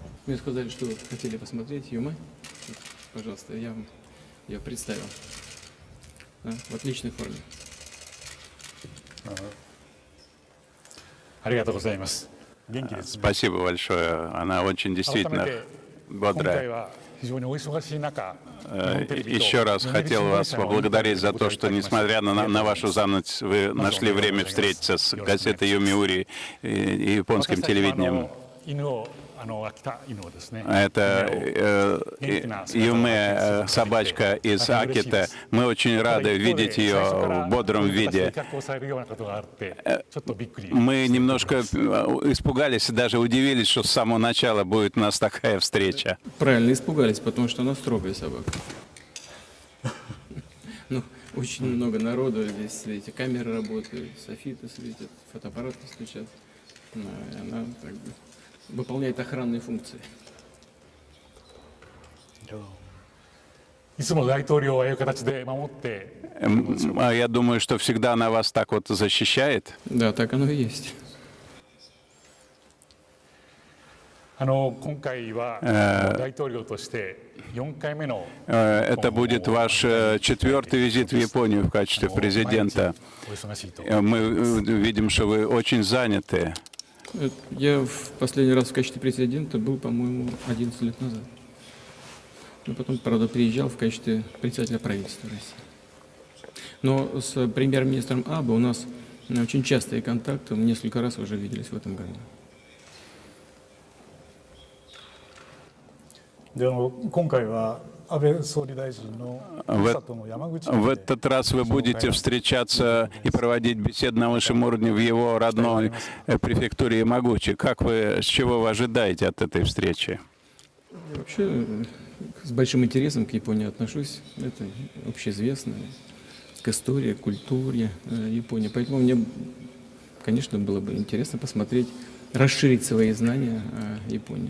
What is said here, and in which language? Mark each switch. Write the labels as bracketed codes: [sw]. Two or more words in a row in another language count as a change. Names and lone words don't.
[ru] Мне сказали, что вы хотели посмотреть Юмэ. Пожалуйста, я вам ее представил. Да, в отличной форме. [ja] ありがとうございます。元気ですね。 [ru] Спасибо большое. Она очень [ja] 改め [ru] действительно [ja] て今回 [ru] бодрая. [ja] は非常にお忙しい中、日本テレビと [ru] Еще раз [ja] 読売 [ru] хотел [ja] 新聞 [ru] вас [ja] 社の [ru] поблагодарить за [ja] インタビュー [ru] то, что, [ja] に答えていただきました。 [ru] несмотря на вашу занятость, вы нашли время встретиться с газетой Юмиури и японским [ja] 私たちは [ru] телевидением. [ja] 犬を秋田犬をですね。 [ru] Это Юме, собачка из Акита. Мы очень рады видеть ее в бодром виде. Мы немножко испугались и даже удивились, что с самого начала будет у нас такая встреча. Правильно испугались, потому что она строгая собака. Ну, очень много народу здесь, видите, камеры работают, софиты светят, фотоаппараты стучат. Ну, и она так выполняет охранные функции. [ja] いつも大統領はああいう形で守って。 [ru] Я думаю, что всегда она вас так вот защищает. Да, так оно и есть. [ja] 今回は大統領として4回目の [ru] Это будет ваш четвертый визит в Японию в качестве президента. [ja] お忙しいと。 [ru] Мы видим, что вы очень заняты. Я в последний раз в качестве президента был, по-моему, 11 лет назад. Но потом, правда, приезжал в качестве председателя правительства России. Но с премьер-министром Абе у нас очень частые контакты, мы несколько раз уже виделись в этом году. [ja] で今回は安倍総理大臣のふるさとの山口県 [ru] В [ja] で [ru] этот раз вы будете встречаться и проводить беседы на высшем уровне в его родной префектуре Ямагучи. Как вы, с чего вы ожидаете от этой встречи? Я вообще с большим интересом к Японии отношусь. Это общеизвестно. К истории, к культуре Японии. Поэтому мне, конечно, было бы интересно посмотреть, расширить свои знания о Японии.